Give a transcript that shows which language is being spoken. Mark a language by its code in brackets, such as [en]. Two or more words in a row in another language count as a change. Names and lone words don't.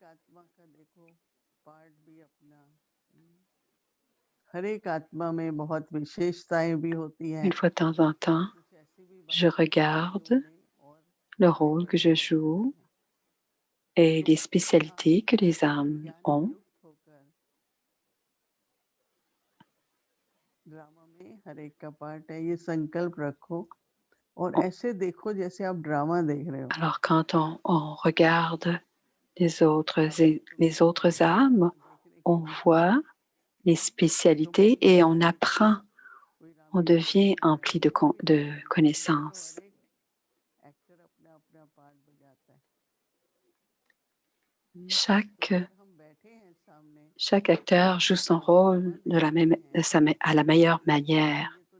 [fr] Une fois de temps en temps, je regarde le rôle que je joue et les spécialités que les âmes ont. [hi] ड्रामा में हर एक का पार्ट है, ये संकल्प रखो और ऐसे देखो जैसे आप ड्रामा देख रहे हो। [fr] Alors, quand on regarde les autres âmes, on voit les spécialités et on apprend, on devient empli de connaissances. Chaque acteur joue son rôle à la meilleure manière.